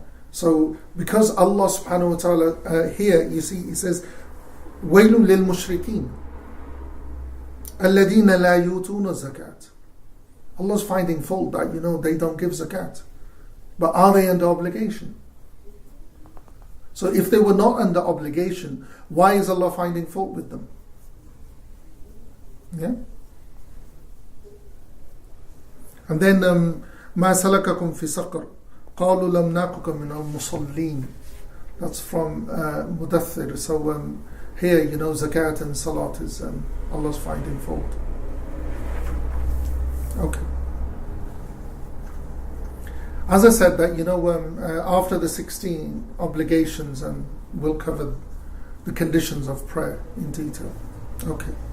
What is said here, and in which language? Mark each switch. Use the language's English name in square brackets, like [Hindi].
[English] So, because Allah subhanahu wa ta'ala here, you see, He says, [Arabic] وَيْلٌ لِلْمُشْرِكِينَ الَّذِينَ لَا يُؤْتُونَ الزَّكَاةَ. [English] Allah's finding fault that, they don't give zakat. But are they under obligation? So if they were not under obligation, why is Allah finding fault with them? Yeah? And then [Arabic] مَا سَلَكَكُمْ فِي سَقَرٍ قَالُوا لَمْ نَكُكَ مِنَ الْمُصَلِّينَ. [English] That's from Mudaththir. So here, zakat and salat is Allah's finding fault. Okay. As I said, that after the 16 obligations, and we'll cover the conditions of prayer in detail. Okay.